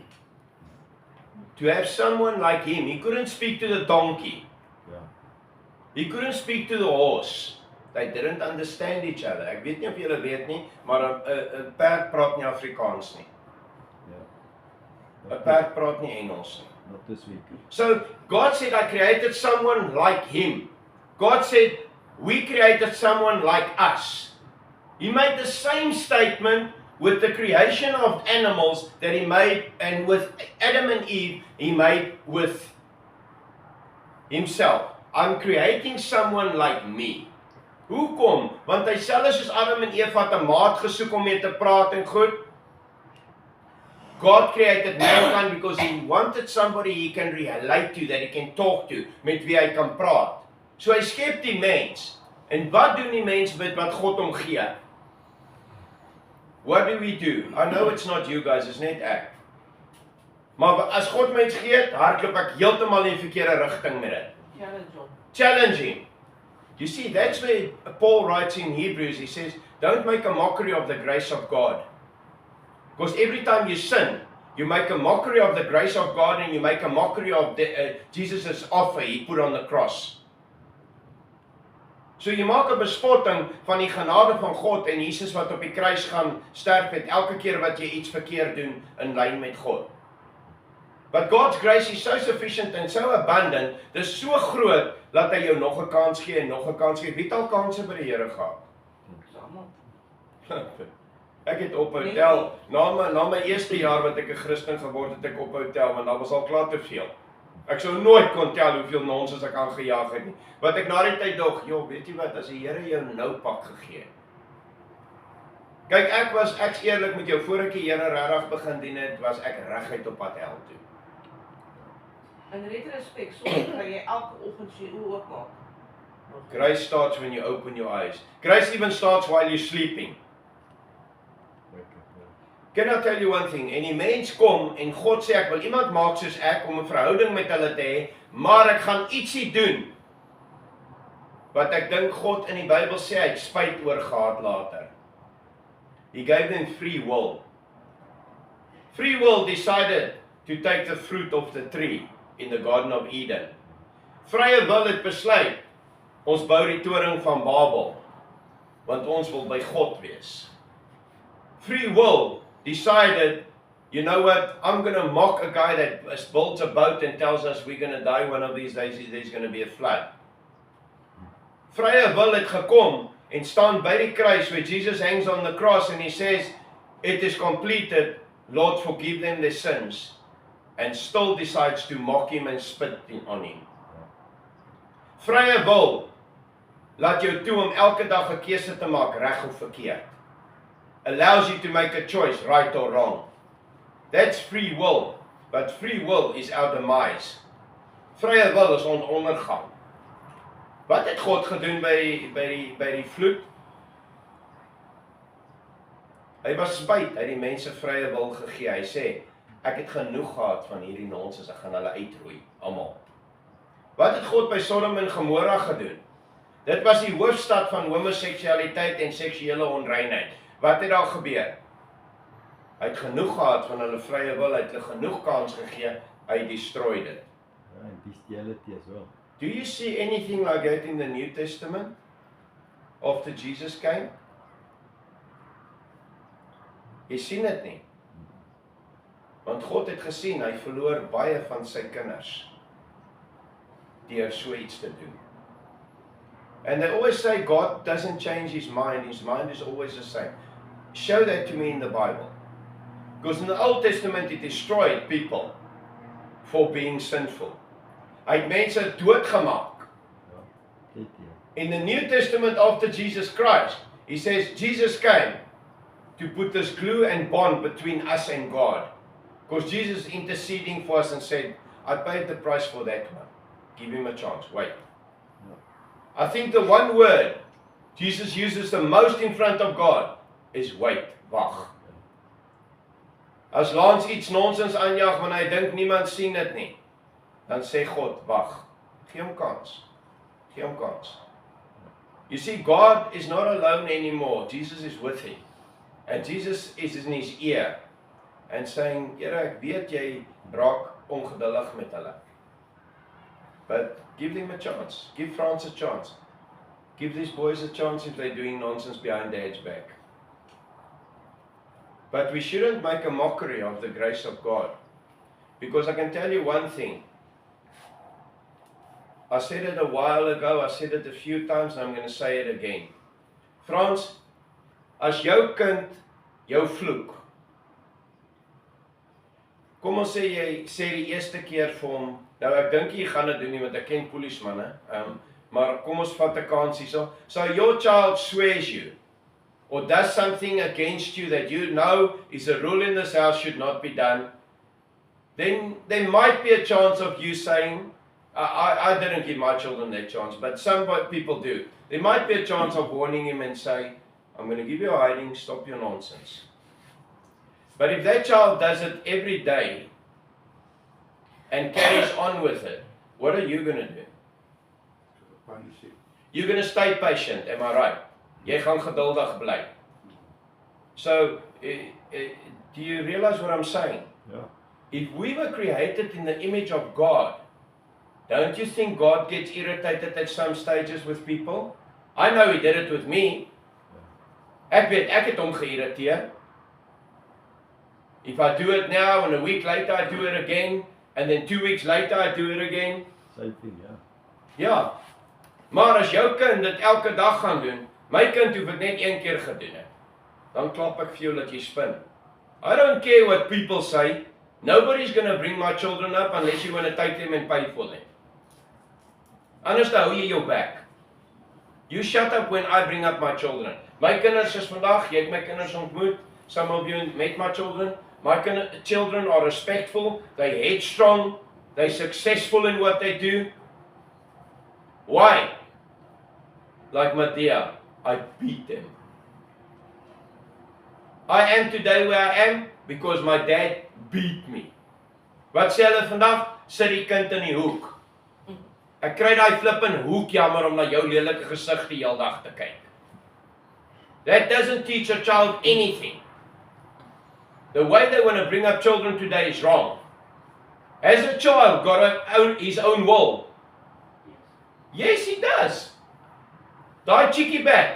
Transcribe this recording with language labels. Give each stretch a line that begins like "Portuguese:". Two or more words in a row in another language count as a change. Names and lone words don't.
English: To have someone like him. He couldn't speak to the donkey.
Afrikaans: Ja.
English: He couldn't speak to the horse. They didn't understand each other.
Afrikaans: Ek weet nie of julle weet nie, maar 'n perd praat nie Afrikaans nie. Ja. 'n Perd praat nie Engels nie.
English: Not this week. So God said, I created someone like him. God said, we created someone like us. He made the same statement with the creation of animals that he made, and with Adam and Eve, he made with himself. I'm creating someone like me.
Afrikaans: Hoekom? Want hy selfs soos Adam en Eva het 'n maat gesoek om mee te praat en goed.
English: God created mankind because he wanted somebody he can relate to, that he can talk to,
Afrikaans: met wie hy kan praat. So hy skep die mens. En wat doen die mens met wat God hom gee?
English: What do we do? I know it's not you guys, it's
Afrikaans: net ek. Maar as God mens gee, hardloop ek heeltemal in die verkeerde rigting met dit.
English: Challenging. You see, that's where Paul writes in Hebrews, he says, don't make a mockery of the grace of God. Because every time you sin, you make a mockery of the grace of God and you make a mockery of Jesus' offer he put on the cross.
Afrikaans: So jy maak 'n bespotting van die genade van God en Jesus wat op die kruis gaan sterf het elke keer wat jy iets verkeerd doen in lyn met God.
English: But God's grace is so sufficient and so abundant,
Afrikaans: dis so groot dat hy jou nog 'n kans gee en nog 'n kans gee. Wie het al kansse by die Here gehad? Ek het ophou tel, na my eerste jaar wat ek 'n Christen geword het, ek ophou tel want daar was al klaar te veel. Ek sou nooit kon tel hoeveel nonsens ek aangejaag het nie. Wat ek na die tyd dog, joh, weet jy wat, as die Here jou nou pak gegee het. Kyk, ek's eerlik met jou, voor ek die Here regtig begin dien het, was ek reguit op pad hel toe.
English: In retrospect,
Afrikaans: soms kan jy elke oggend sy oë oopmaak.
English: Grace starts when you open your eyes. Grace even starts while you're sleeping. Can I tell you one thing?
Afrikaans: En die mens kom en God sê ek wil iemand maak soos ek om 'n verhouding met hulle te hê, maar ek gaan ietsie doen wat ek dink God in die Bybel sê hy het spyt oor gehad later.
English: He gave them free will. Free will decided to take the fruit of the tree in the Garden of Eden.
Afrikaans: Vrye wil het besluit, ons bou die toring van Babel, want ons wil by God wees.
English: Free will decided, you know what, I'm going to mock a guy that builds a boat and tells us we're going to die one of these days, there's going to be a flood.
Afrikaans: Vrye wil het gekom en staan by die kruis
English: where Jesus hangs on the cross and he says, it is completed, Lord forgive them their sins, and still decides to mock him and spit on him.
Afrikaans: Vrye wil laat jou toe om elke dag 'n keuse te maak, reg of verkeerd.
English: Allows you to make a choice, right or wrong. That's free will, but free will is our demise.
Afrikaans: Vrye wil is ons ondergang. Wat het God gedoen by die vloed? Hy was spyt, hy het die mense vrye wil gegee. Hy sê, ek het genoeg gehad van hierdie nonsens, ek gaan hulle uitroei, almal. Wat het God by Sodom en Gomorra gedoen? Dit was die hoofstad van homoseksualiteit en seksuele onreinheid. Wat het daar gebeur? Hy het genoeg gehad van hulle vrye wil, hy het hulle genoeg kans gegee, hy destroyed dit.
English: And bestiality as well. Do you see anything like that in the New Testament after Jesus came?
Afrikaans: Jy sien dit nie. Want God het gesien, hy verloor baie van sy kinders deur so iets te doen.
English: And they always say God doesn't change his mind is always the same. Show that to me in the Bible. Because in the Old Testament it destroyed people for being sinful.
Afrikaans: Hy het mense doodgemaak.
English: In the New Testament after Jesus Christ, he says Jesus came to put this glue and bond between us and God. Because Jesus is interceding for us and said, I paid the price for that one. Give him a chance, wait. I think the one word Jesus uses the most in front of God is wait,
Afrikaans: wag. As Lance iets nonsens aanjaag wanneer hy dink niemand sien dit nie, dan sê God, wag. Gee hom kans. Gee hom kans.
English: You see, God is not alone anymore. Jesus is with him. And Jesus is in his ear and saying,
Afrikaans: Here, ek weet jy raak ongeduldig met hulle.
English: But give them a chance. Give France a chance. Give these boys a chance if they're doing nonsense behind Dad's back. But we shouldn't make a mockery of the grace of God. Because I can tell you one thing. I said it a while ago, I said it a few times, and I'm going to say it again.
Afrikaans: Frans, as jou kind jou vloek, kom ons sê jy sê die eerste keer vir hom, nou ek dink jy gaan dit doen nie, want ek ken polismanne, maar kom ons vat 'n kans hierso.
English: So your child swears you, or does something against you that you know is a rule in this house should not be done, then there might be a chance of you saying, I didn't give my children that chance, but some people do. There might be a chance of warning him and say, I'm going to give you a hiding, stop your nonsense. But if that child does it every day and carries on with it, what are you going to do? Punish it. You're going to stay patient, am I right?
Afrikaans: Jy gaan geduldig bly.
English: So, do you realize what I'm saying? Yeah. If we were created in the image of God, don't you think God gets irritated at some stages with people? I know He did it with me.
Afrikaans: Ek weet, ek het hom geïrriteer.
English: If I do it now and a week later I do it again, and then 2 weeks later I do it again. Same thing, yeah.
Afrikaans: Ja. Maar as jou kind dit elke dag gaan doen, my kind hoef dit net een keer gedoen het, dan klap ek vir jou dat jy spin.
English: I don't care what people say. Nobody's going to bring my children up unless you want to take them and pay for them.
Afrikaans: Anders dan hou jy jou back.
English: You shut up when I bring up my children.
Afrikaans: My kinders is vandag, jy het my kinders ontmoet,
English: some of you met my children. My children are respectful, they're headstrong, they're successful in what they do. Why? Like Mattia, I beat them. I am today where I am because my dad beat me.
Afrikaans: Wat sê hulle vandag? Sit die kind in die hoek. Ek kry daai flippin hoek jammer om na jou lelike gesig die hele dag te kyk.
English: That doesn't teach a child anything. The way they want to bring up children today is wrong. Has a child got his own will? Yes, he does.
Afrikaans: Daai
English: cheeky back.